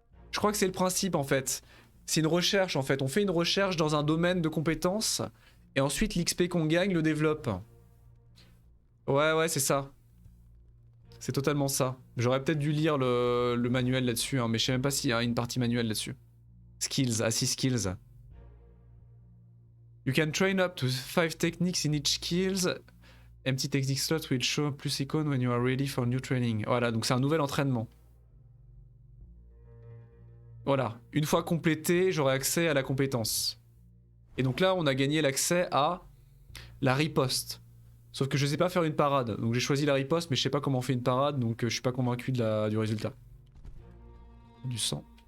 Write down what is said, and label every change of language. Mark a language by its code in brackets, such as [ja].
[fr] Je crois que c'est le principe en fait. C'est une recherche en fait. On fait une recherche dans un domaine de compétences, et ensuite l'XP qu'on gagne le développe. Ouais, c'est ça. C'est totalement ça. J'aurais peut-être dû lire le manuel là-dessus, hein, mais je sais même pas s'il y a une partie manuelle là-dessus. Skills, ah si, skills. [en] You can train up to 5 techniques in each skills. Empty technique slot will show plus icon when you are ready for new training. [fr] Voilà, donc c'est un nouvel entraînement. Voilà, une fois complété, j'aurai accès à la compétence. Et donc là, on a gagné l'accès à la riposte. Sauf que je sais pas faire une parade, donc j'ai choisi la riposte, mais je sais pas comment on fait une parade, donc je suis pas convaincu du résultat. Du sang.